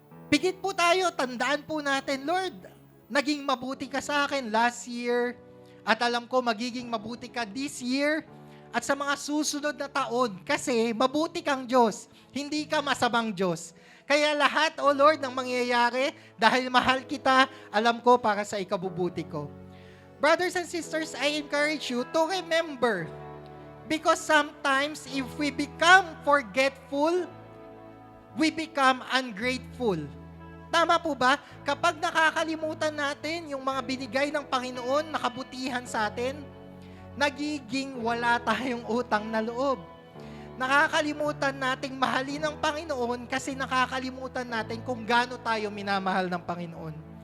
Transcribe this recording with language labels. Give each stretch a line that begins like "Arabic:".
Filipino: Pigit po tayo, tandaan po natin, Lord, naging mabuti ka sa akin
English: last year,
Filipino: at alam ko magiging mabuti ka
English: this year,
Filipino: at sa mga susunod na taon, kasi mabuti kang Diyos, hindi ka masamang Diyos. Kaya lahat, O Lord, ng mangyayari, dahil mahal kita, alam ko para sa ikabubuti ko.
English: Brothers and sisters, I encourage you to remember, because sometimes if we become forgetful, we become ungrateful.
Filipino: Tama po ba? Kapag nakakalimutan natin yung mga binigay ng Panginoon na kabutihan sa atin, nagiging wala tayong utang na loob. Nakakalimutan nating mahalin ng Panginoon kasi nakakalimutan natin kung gaano tayo minamahal ng Panginoon.